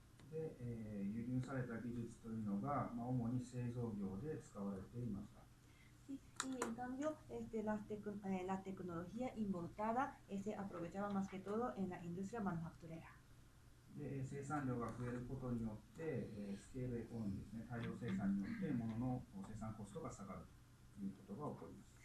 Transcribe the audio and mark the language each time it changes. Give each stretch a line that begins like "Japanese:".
Japanese: で、輸入された技術というのが、主に製造業で使われていました。
Spanish: Sí, y en cambio, la tecnología importada se aprovechaba más que todo en la industria manufacturera.
Japanese: で、生産量が増えることによって、スケールエコノミーですね、大量生産によって物の生産コストが下がるということが起こります。